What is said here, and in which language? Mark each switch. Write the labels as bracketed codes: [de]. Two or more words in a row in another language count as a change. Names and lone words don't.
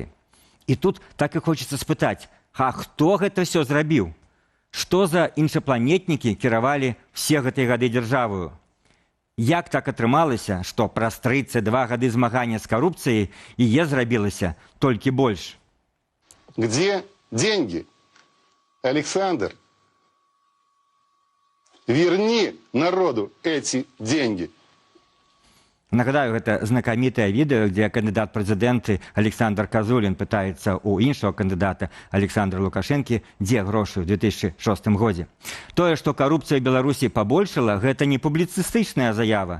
[be] І тут так і хочацца спытаць, а хто гэта ўсё зрабіў? Што за іншапланетнікі кіравалі все гэтыя гады дзяржавою? Як так атрымалася, што праз 32 гады змагання з карупцыяй яе зрабілася толькі больш? [ru] Где деньги? Александр, верни народу эти деньги. [be] Нагадаю, гэта знакамітае відэо, дзе кандыдат прэзідэнты Александр Казулін пытаецца ў іншага кандыдата Александра Лукашэнкі, дзе грошы ў 2006 годзе. Тое, што карупцыя ў Беларусі пабольшала, гэта не публіцыстычная заява.